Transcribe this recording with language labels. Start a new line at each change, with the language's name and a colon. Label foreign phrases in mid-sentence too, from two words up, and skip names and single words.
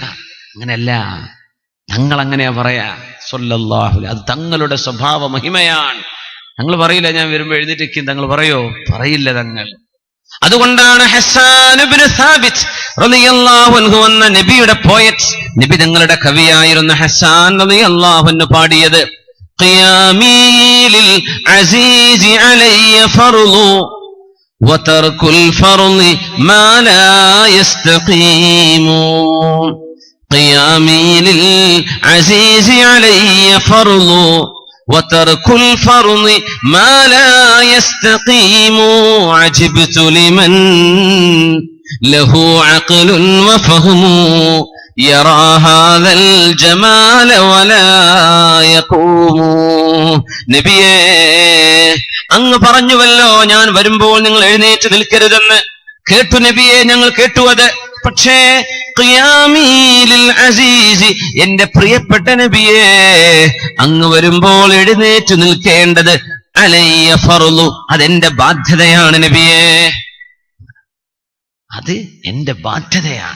Malayalam: അങ്ങനെയല്ല, തങ്ങൾ അങ്ങനെയാ പറയാ
Arabic: صلى الله عليه.
Malayalam: അത് തങ്ങളുടെ സ്വഭാവ മഹിമയാണ്. തങ്ങൾ പറയില്ല ഞാൻ വരുമ്പോ എഴുന്നേൽക്കും. തങ്ങൾ പറയോ? പറയില്ല തങ്ങൾ. അതുകൊണ്ടാണ് ഹസ്സാൻ ഇബ്നു സാബിത്ത്
Arabic: رضي الله عنه
Malayalam: എന്ന നബിയുടെ പോയറ്റ്, നബി തങ്ങളുടെ കവിയായിരുന്ന ഹസ്സാൻ
Arabic: رضي الله عنه
Malayalam: പാടിയത്,
Arabic: قيامي للعزيز علي فرض وترك الفرض ما لا يستقيم. قيامي للعزيز علي فرض وترك الفرض ما لا يستقيم. عجبت لمن له عقل وفهم يرى هذا الجمال ولا يقوم.
Malayalam: നബിയേ, അങ്ങ് പറഞ്ഞുവല്ലോ ഞാൻ വരുമ്പോൾ നിങ്ങൾ എഴുന്നേറ്റ് നിൽക്കരുതെന്ന്. കേട്ടു നബിയെ, ഞങ്ങൾ കേട്ടു അത്. പക്ഷേ
Arabic: قيامي للعزيز,
Malayalam: എന്റെ പ്രിയപ്പെട്ട നബിയേ, അങ്ങ് വരുമ്പോൾ എഴുന്നേറ്റ് നിൽക്കേണ്ടത്
Arabic: علي فرض,
Malayalam: അതെന്റെ ബാധ്യതയാണ് നബിയേ, അത് എന്റെ ബാധ്യതയാണ്.